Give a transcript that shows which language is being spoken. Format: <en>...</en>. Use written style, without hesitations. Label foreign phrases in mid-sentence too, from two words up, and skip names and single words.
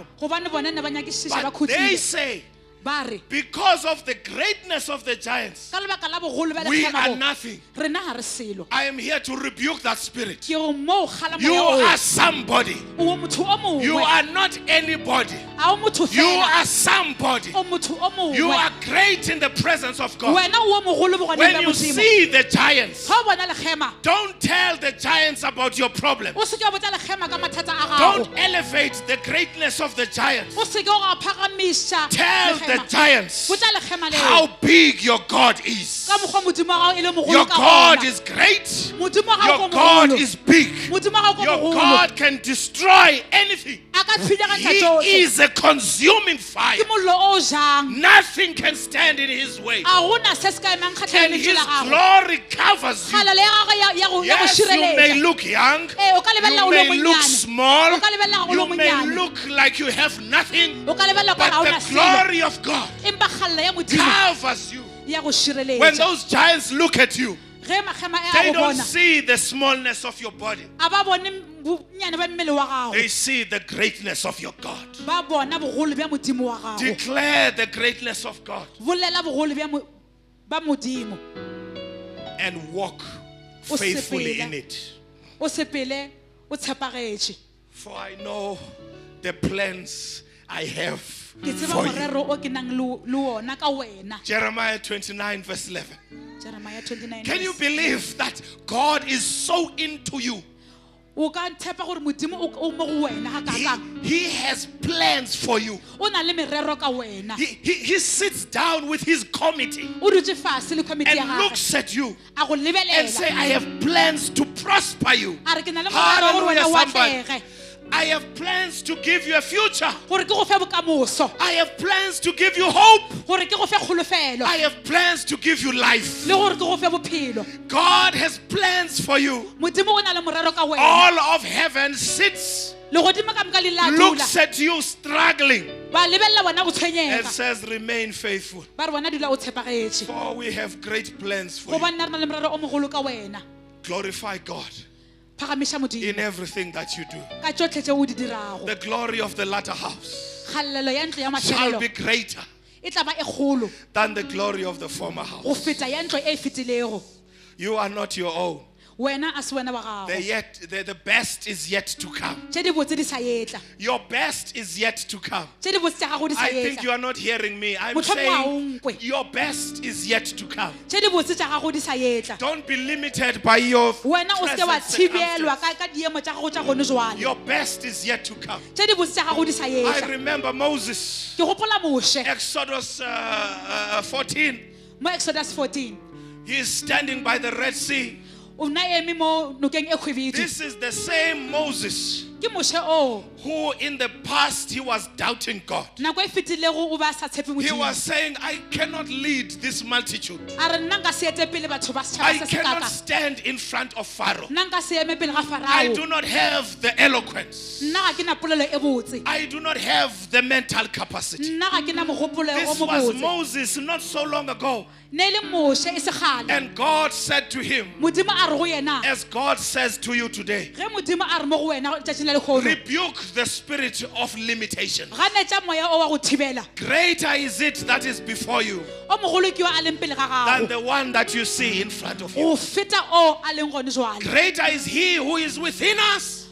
<nso>gobane bone ne ba nyakišiša ba</nso> <en>But they</en> <nso>khutlile</nso> <en>say,</en> <nso>ba re</nso> <en>because of the greatness of the giants,</en> <nso>ka lebaka la bogolo ba</nso> <en>we</en> <nso>lekgema</nso> <en>are</en> <nso>go</nso> <en>nothing.</en> <nso>rena ga re selo</nso> <en>I am here to rebuke that spirit.</en> <nso>ke go mo kgala</nso> <en>You</en> <nso>moya</nso> <en>are somebody.</en> <nso>o motho o</nso> <en>You</en> <nso>mongwe</nso> <en>are not anybody.</en> <nso>a o motho</nso> <en>You</en> <nso>fela</nso> <en>are somebody.</en> <nso>o motho o</nso> <en>You</en> <nso>mongwe</nso> <en>are great in the presence of God.</en> <nso>wena o mogolo bogoneng</nso> <en>When</en> <nso>ba</nso> <en>you</en> <nso>modimo</nso> <en>see the giants,</en> <nso>ga o bona lekgema</nso> <en>don't tell the giants about your problem.</en> <nso>o seke wa botsa lekgema ka mathata a gago</nso> <en>Don't elevate the greatness of the giants.</en> <nso>o seke wa phagamiša</nso> <en>Tell the</en> <nso>lekgema</nso> <en>giants</en> <nso>botsa lekgema leo</nso> <en>how big your God is.</en> <nso>ka mokgwa modimo wa gago e le mogolo</nso> <en>Your</en> <nso>ka</nso> <en>God</en> <nso>gona</nso> <en>is great.</en> <nso>modimo wa gago</nso> <en>Your</en> <nso>ko</nso> <en>God</en> <nso>mogolo</nso> <en>is big.</en> <nso>modimo wa gago</nso> <en>Your</en> <nso>ko mogolo</nso> <en>God can destroy anything.</en> <nso>a ka phidagantša</nso> <en>He</en> <nso>tsohle</nso> <en>is a consuming fire.</en> <nso>ke mollo o jang</nso> <en>Nothing can stand in his way.</en> <nso>a gona se se ka emang kgatlhang</nso> <en>And</en> <nso>lentswe</nso> <en>his</en> <nso>la gago</nso> <en>glory covers you.</en> <nso>kgalelo ya gago ya go</nso> <en>Yes, you may</en> <nso>šireletša</nso> <en>look young.</en> <nso>o ka lebelela</nso> <en>You</en> <nso>o le</nso> <en>may look</en> <nso>monyane</nso> <en>small.</en> <nso>o ka lebelela o le</nso> <en>You may</en> <nso>monyane</nso> <en>look like you have nothing.</en> <nso>o ka lebelela ka</nso> <en>But</en> <nso>ga</nso> <en>the</en> <nso>ona selo</nso> <en>glory of God</en> <nso>empa kgalelo ya modimo</nso> <en>covers you.</en> <nso>ya go</nso> <en>When</en> <nso>šireletša</nso> <en>those giants look at you,</en> <nso>ge magema e</nso> <en>they</en> <nso>a go</nso> <en>don't</en> <nso>bona</nso> <en>see the smallness of your body.</en> <nso>a ba bone bonnyane ba mmele wa gago</nso> <en>They see the greatness of your God.</en> <nso>ba bona bogolo bja modimo wa gago</nso> <en>Declare the greatness of God</en> <nso>bolela bogolo ba modimo</nso> <en>and walk</en> <nso>O</nso> <en>faithfully</en> <nso>sepele.</nso> <en>in it.</en> <nso>o sepele o tshepagetše</nso> <en>For I know the plans I have</en> <nso>ke tseba</nso> <en>for you.</en> <nso>morero o ke nang le ona ka wena</nso> <en>Jeremiah 29 verse 11. Jeremiah 29 Can you verse. believe that God is so into you?</en> <nso>o ka tshepa gore modimo o mo go wena ga kakang</nso> <en>He has plans for you.</en> <nso>o na le merero ka wena</nso> <en>He sits down with his committee</en> <nso>o dutse fase le committee ya</nso> <en>and</en> <nso>gagwe</nso> <en>looks at you</en> <nso>a go</nso> <en>and say,</en> <nso>lebelela</nso> <en>I have plans to prosper you.</en> <nso>a re ke na le morero gore</nso> <en>Hallelujah,</en> <nso>wena o</nso> <en>somebody.</en> <nso>atlege</nso> <en>I have plans to give you a future.</en> <nso>gore ke go fe bokamoso</nso> <en>I have plans to give you hope.</en> <nso>gore ke go fe kgolofelo</nso> <en>I have plans to give you life.</en> <nso>le gore ke go fe bophelo</nso> <en>God has plans for you.</en> <nso>modimo o na le morero ka wena</nso> <en>All of heaven sits,</en> <nso>legodimo ka moka le la</nso> <en>looks</en> <nso>dula</nso> <en>at you struggling,</en> <nso>ba lebelela bona go</nso> <en>and</en> <nso>tshwenyega</nso> <en>says, remain faithful.</en> <nso>ba re bona dula o tshepagetše</nso> <en>For we have great plans for</en> <nso>go</nso> <en>you.</en> <nso>banna re na le morero o mogolo ka wena</nso> <en>Glorify God</en> <nso>phagamiša</nso> <en>in</en> <nso>modimo</nso> <en>everything that you do.</en> <nso>ka tsotlhe tše o di dirago</nso> <en>The glory of the latter house</en> <nso>kgalelo ya ntlo ya</nso> <en>shall</en> <nso>mafelelo</nso> <en>be greater</en> <nso>e tla ba e kgolo</nso> <en>than the glory of the former</en> <nso>go</nso> <en>house.</en> <nso>feta ya ntlo e fetilego</nso> <en>You are not your own.</en> <nso>wena a se wena wa gago</nso> <en>The best is yet to come.</en> <nso>tše di botse di sa etla</nso> <en>Your best is yet to come.</en> <nso>tše di botse tša gago di sa</nso> <en>I think you</en> <nso>etla</nso> <en>are not hearing me. I'm</en> <nso>Mohlomong ha o</nso> <en>saying</en> <nso>nkwe.</nso> <en>your best is yet to come.</en> <nso>tše di botse tša gago di sa etla</nso> <en>Don't be limited by your</en> <nso>wena o seke wa</nso> <en>present</en> <nso>thibelwa</nso> <en>circumstance.</en> <nso>ka diemo tša gago tša gone jwale</nso> <en>Your best is yet to come.</en> <nso>tše di botse tša gago di sa</nso> <en>I</en> <nso>etla</nso> <en>remember Moses,</en> <nso>ke gopola moshe</nso> <en>Exodus 14.</en> <nso>mo exodus 14</nso> <en>He is standing by the Red Sea.</en> <nso>o na eme mo nokeng e kgwebedi</nso> <en>This is the same Moses</en> <nso>ke moshe o</nso> <en>who in the past he was doubting God.</en> <nso>nako e fetilego o ba sa tshepe</nso> <en>He</en> <nso>modimo</nso> <en>was saying, I cannot lead this multitude.</en> <nso>a re nna nka se ete pele batho ba</nso> <en>I</en> <nso>setšhaba se se</nso> <en>cannot</en> <nso>kaka</nso> <en>stand in front of Pharaoh.</en> <nso>nna nka se eme pele ga</nso> <en>I</en> <nso>farao</nso> <en>do not have the eloquence.</en> <nso>nna ga ke na polelo e botse</nso> <en>I do not have the mental capacity.</en> <nso>nna ga ke na mogopolo o</nso> <en>This</en> <nso>mo</nso> <en>was</en> <nso>botse</nso> <en>Moses not so long ago.</en> <nso>ne e le moshe e se gale</nso> <en>And God said to him,</en> <nso>modimo a re go yena</nso> <en>as God says to you today,</en> <nso>ge modimo a re mo go wena tšatšing la lekgono</nso> <en>rebuke the spirit of limitation.</en> <nso>ganetša moya o wa go thibela</nso> <en>Greater is it that is before you</en> <nso>o mogolo ke yo a leng pele ga</nso> <en>than</en> <nso>gago</nso> <en>the one that you see in front of you.</en> <nso>go feta o a leng gone jwale</nso> <en>Greater is he who is within us</en>